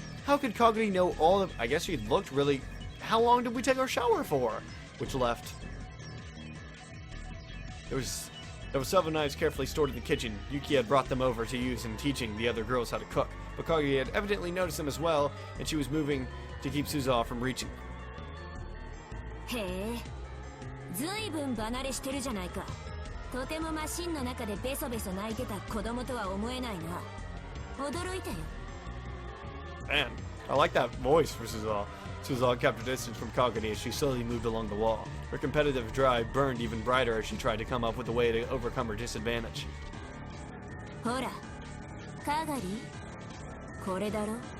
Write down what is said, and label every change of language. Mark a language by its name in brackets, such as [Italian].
[English] How could Kagari know all of... I guess she looked really... How long did we take our shower for? Which left... There were several knives carefully stored in the kitchen. Yuki had brought them over to use in teaching the other girls how to cook. But Kagari had evidently noticed them as well, and she was moving to keep Suzuha from reaching. [Japanese] へえ、ずいぶん離れしてるじゃないか。とてもマシンの中でベソベソ泣いてた子供とは思えないな。驚いたよ。 [English] Man, I like that voice for Suzuha. Suzuha kept her distance from Kagari as she slowly moved along the wall. Her competitive drive burned even brighter as she tried to come up with a way to overcome her disadvantage. [Japanese] ほら、カガリ、これだろ。